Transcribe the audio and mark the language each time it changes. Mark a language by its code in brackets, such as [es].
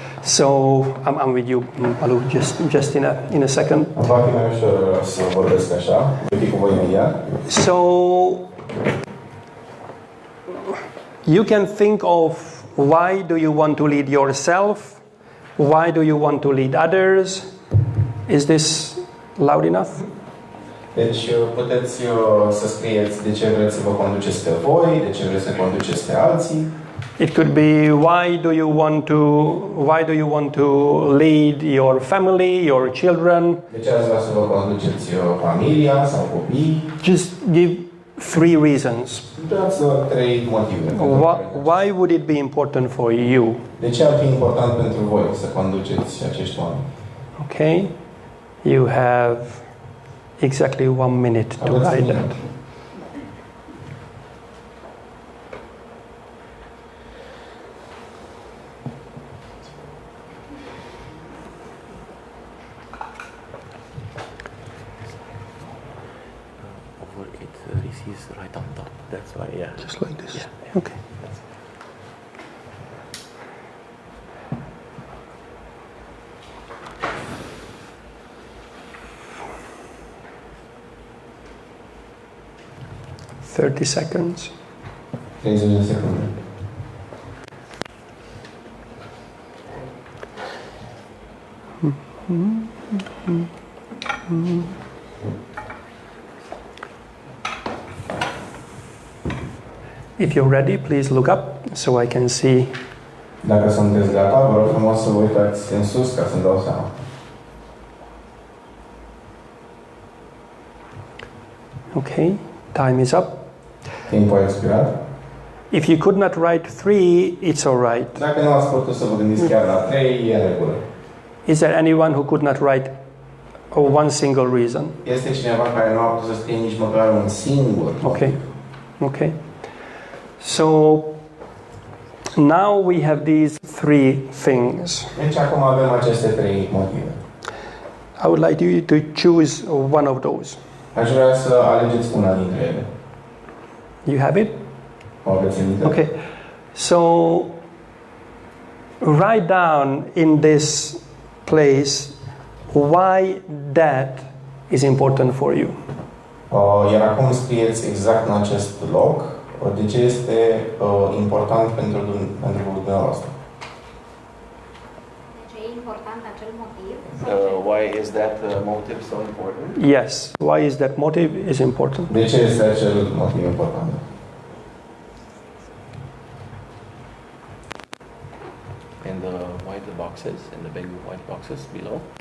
[en] So I'm with you, Balu, just in a second. [ro] Va fi mai ușor să vorbesc așa, voi fi cu voi imediat. [en] So you can think of why do you want to lead yourself? Why do you want to lead others? Is this loud enough? [ro] Deci puteți să scrieți de ce vreți să vă conduceți pe voi, de ce vreți să conduceți pe alții. [en] It could be why do you want to lead your family, your children? [ro] De ce ați vrea să vă conduceți familia sau copii? [en] Just give 3 reasons. [ro] Dați 3 motive. [en] Why would it be important for you? [ro] De ce ar fi important pentru voi să conduceți acești oameni? [en] Okay? You have exactly 1 minute to write that. Receives right on top. That's why, yeah. Just like this. Yeah. Okay. "30 seconds. [ro] 30 de secunde. [en] If you're ready, please look up so I can see. [ro] Dacă sunteți gata, vă rog frumos să vă uitați în sus ca să-mi dau seama. [en] Okay, time is up. [ro] Timpul a expirat. [en] If you could not write 3, it's all right. [ro] Dacă nu ați putut să vă gândiți chiar la 3, e în regulă. [en] Is there anyone who could not write one single reason? [ro] Este cineva care nu a putut să scrie nici măcar un singur. [en] Okay. Okay. So now we have these 3 things. [ro] Deci acum avem aceste 3 motive. [en] I would like you to choose one of those. [ro] Aș vrea să alegeți una dintre ele. [en] You have it? [ro] O aveți în minte? [en] Okay. So write down in this place why that is important for you. [ro] Iar acum scrieți exact în acest loc de ce este important pentru dumneavoastră. De ce e important acel motiv? [en] Why is that motive so important? Yes. Why is that motive is important? [ro] De ce este acel motiv important? [en] In the white boxes, in the big white boxes below.